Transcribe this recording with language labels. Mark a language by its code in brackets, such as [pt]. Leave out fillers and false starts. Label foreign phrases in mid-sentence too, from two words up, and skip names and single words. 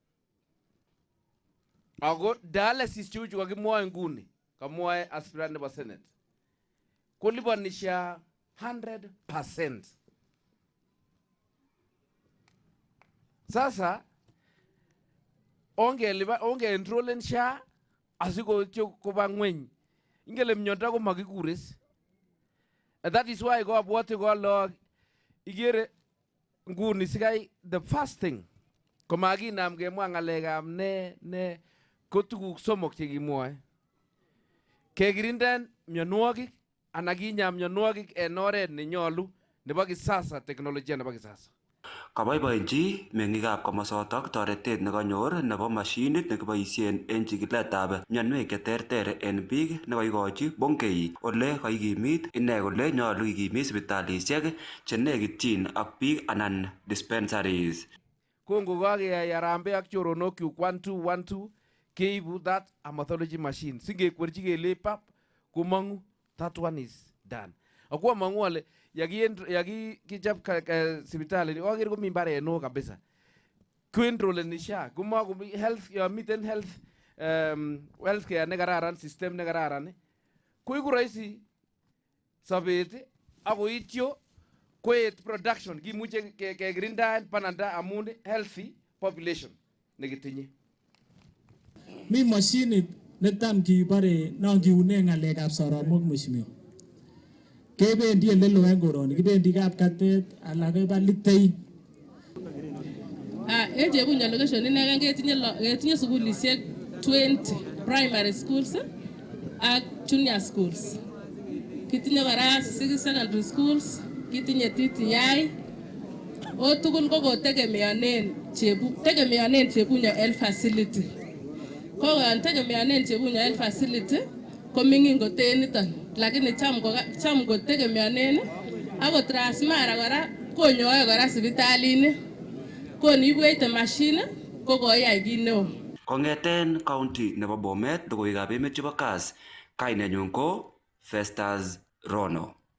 [kln] Ako dialysis chuchu kakimwoe nguni, kamwoe aspirant nebo Senate, koliponi SHA 100%. Sasa onge enroll en SHA asiko koba ngweny ingele mnyondo ko makikuris. [en] And that is why [kln] ko abwati ko log igere nguni sikai [en] the first thing [kln] komakinam kemwa ngalekab ne ko tuguk somok chekimwoe. Kekirindan mionwogik anan kinyam mionwogik en oret nenyolu nebo kisasa, teknolojia nebo kisasa. Kaboiboenchi meng'ikab komosotok toretet nekanyor nebo mashinit nekiboisien en chikiletab mionwek cheterter en biik nekaikochi Bongei ole kaikimit ine kole nyolu kikimit sipitalisiek chenekityin ak biik anan dispensaries. Kongo kakeyai Harambee ak choronokyu 1212 keibu that amathology machine singekwerchi kele pap komong'u, [en] that one is done. [kln] Akwa mang'u ale yakichap sipitali aker komi mbaret neo kabisa. Kuenroleni SHA komakomi health miten healthcare nekararan, system nekararan koiku rahisi sobet ako ityo koet production kimuche kekirindaen pananda amun [en] healthy population [kln] nekitinye. Mi mashinit netam kibore non kiune ng'alekab soromok mheshimiwa. Kebendi elelo en koroni, kibendi Kapkatet ala keba Litein. En Chebunya location ineken ketinye sukulisiek 20 [en] primary schools [kln] ak [en] junior schools. [kln] Kitinye kora 6 [en] secondary schools, [kln] kitinye TTI. O tugul ko kotegemeanen Chebunya [en] health facility. [kln] Ko tegemeanen Chebunya [en] health facility [kln] ko mingin koten niton. Lakini cham kotegemeanen ako Transmara kora konyoe kora sipitalini. Konibwech machine ko koyai kit neo. Kong'eten county nebo Bomet logoiwekab emet chebo Kass, kainenyun ko Festus Rono.